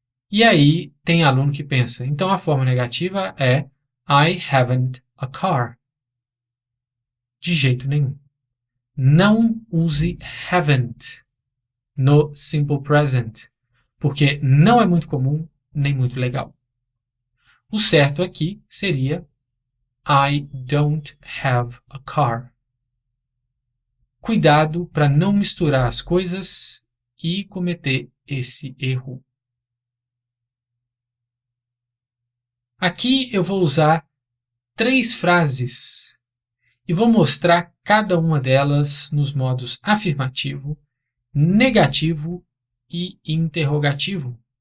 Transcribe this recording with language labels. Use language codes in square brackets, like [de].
[pt] E aí tem aluno que pensa, então a forma negativa é [en] I haven't a car. [pt] De jeito nenhum. Não use haven't no simple present, porque não é muito comum nem muito legal. O certo aqui seria [en] I don't have a car. [pt] Cuidado para não misturar as coisas e cometer esse erro. Aqui eu vou usar 3 frases e vou mostrar cada uma delas nos modos afirmativo, negativo e interrogativo.